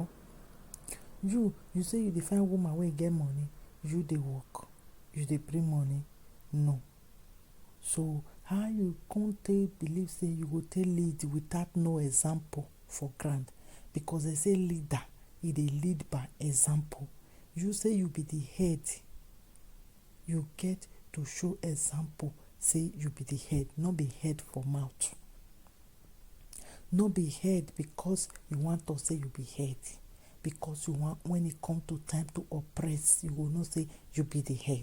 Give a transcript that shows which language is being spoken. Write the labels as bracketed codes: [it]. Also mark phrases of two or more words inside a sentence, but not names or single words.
[pcm] You say you dey find woman wey get money, you dey work, you dey bring money. No. So how you can't believe say you go take lead without no example for ground? Because they say leader, e dey lead by example. You say you be the head, you get to show example. Say you be the head, not be head for mouth. Not be head because you want to say you be head. Because you want, when it come to time to oppress, you will not say you be the head.